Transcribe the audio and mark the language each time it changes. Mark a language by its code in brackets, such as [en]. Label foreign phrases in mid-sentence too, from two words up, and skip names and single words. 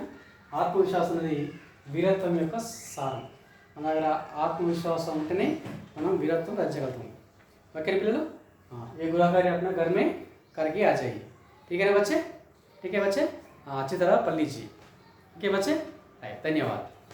[te] ఆత్మవిశ్వాసం అనేది వీరత్వం యొక్క సారం. మన దగ్గర ఆత్మవిశ్వాసం ఉంటేనే మనం వీరత్వం రచించగలుగుతాం. ఓకే పిల్లలు, [hi] ये गुरु कार्य अपना घर में करके आ जाइए. ठीक है ना बच्चे? ठीक है बच्चे, अच्छी तरह पढ़ लीजिए. ठीक है बच्चे, धन्यवाद.